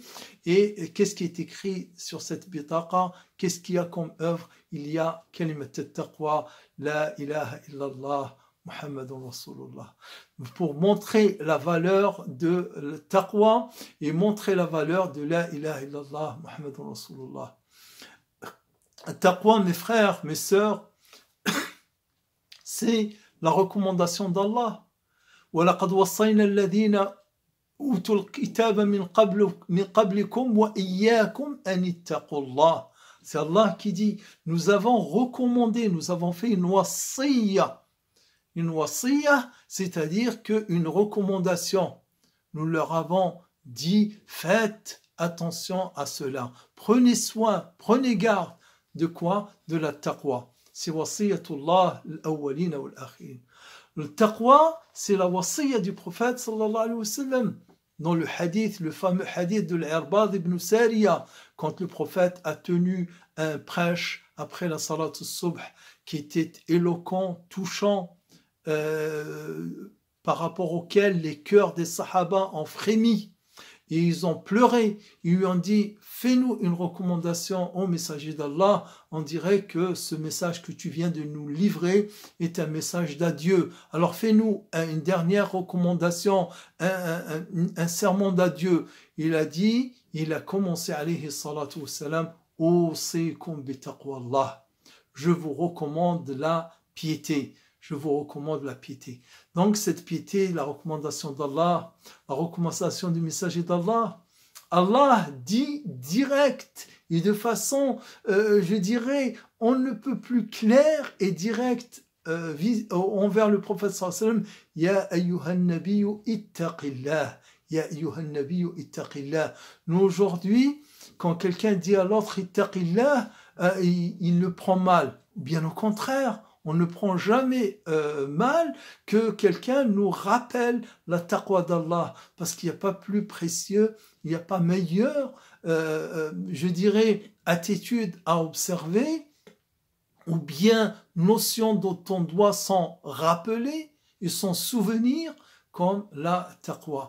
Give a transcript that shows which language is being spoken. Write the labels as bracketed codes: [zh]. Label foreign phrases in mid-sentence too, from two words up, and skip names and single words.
[fr] Et qu'est-ce qui est écrit sur cette bitaqa? Qu'est-ce qu'il y a comme œuvre? Il y a [ar] كلمة التقوى لا إله إلا الله محمد رسول الله, [fr] pour montrer la valeur de taqwa et montrer la valeur de [ar] لا إله إلا الله محمد رسول الله. [fr] Taqwa, mes frères, mes sœurs, c'est la recommandation d'Allah. [ar] وَلَقَدْ وَصَّيْنَا الَّذِينَ أُوتُوا الْكِتَابَ مِنْ قَبْلِكُمْ وَإِيَّاكُمْ أَنِ اتَّقُوا اللَّهَ. [fr] C'est Allah qui dit, nous avons recommandé, nous avons fait une wasiyya. Une wasiyya, c'est-à-dire qu'une recommandation. Nous leur avons dit, faites attention à cela. Prenez soin, prenez garde. De quoi? De la taqwa. [ar] C'est وصية الله الأولين والآخرين. [fr] Le taqwa, c'est la wasiyya du prophète [ar] صلى الله عليه وسلم. [fr] Dans le hadith, le fameux hadith de l'Irbad ibn Sariya, quand le prophète a tenu un prêche après la [ar] صلاة الصبح, [fr] qui était éloquent, touchant, par rapport auquel les cœurs des sahaba ont frémi. et ils ont pleuré. Ils lui ont dit, fais-nous une recommandation au messager d'Allah. On dirait que ce message que tu viens de nous livrer est un message d'adieu. Alors fais-nous une dernière recommandation, un sermon d'adieu. Il a commencé, [ar] عليه الصلاة والسلام أوصيكم بتقوى الله. [fr] Je vous recommande la piété. Je vous recommande la piété. Donc cette piété, la recommandation d'Allah, la recommandation du messager d'Allah, Allah dit direct et de façon, je dirais, on ne peut plus clair et direct envers le prophète [ar] صلى الله عليه وسلم. يا أيها النبي اتق الله. يا أيها النبي اتق الله. [fr] Nous aujourd'hui, quand quelqu'un dit à l'autre ittaqillah, il le prend mal. Bien au contraire, on ne prend jamais mal que quelqu'un nous rappelle la taqwa d'Allah, parce qu'il n'y a pas plus précieux, il n'y a pas meilleure, je dirais, attitude à observer, ou bien notion dont on doit s'en rappeler et s'en souvenir, comme la taqwa.